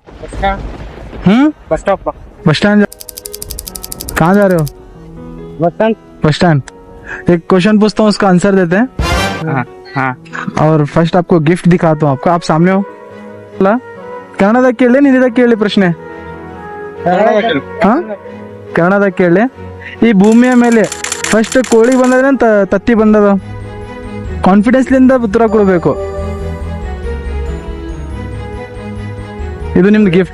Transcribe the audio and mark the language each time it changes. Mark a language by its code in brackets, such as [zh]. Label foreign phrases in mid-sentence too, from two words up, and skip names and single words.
[hi] बस स्टॉप बस स्टैंड कहाँ जा रहे हो? बस स्टैंड। बस स्टैंड। एक क्वेश्चन पूछता हूँ, उसका आंसर देते हैं। हाँ हाँ और फर्स्ट आपको गिफ्ट दिखाता हूँ। आपको, आप सामने हो [kn] ಅಲ್ಲ ಕನ್ನಡದಾಗ ಕೇಳಿ ಹಿಂದಿದಾಗ ಕೇಳಿ ಪ್ರಶ್ನೆ. ಹಾ ಕನ್ನಡದಾಗ ಕೇಳಿ. ಈ ಭೂಮಿಯ ಮೇಲೆ ಫಸ್ಟ್ ಕೋಳಿ ಬಂದದ ತತ್ತಿ ಬಂದದ? ಕಾನ್ಫಿಡೆನ್ಸ್ಲಿಂದ ಉತ್ತರ ಕೊಡಬೇಕು. ಇದು ನಿಮ್ದು ಗಿಫ್ಟ್.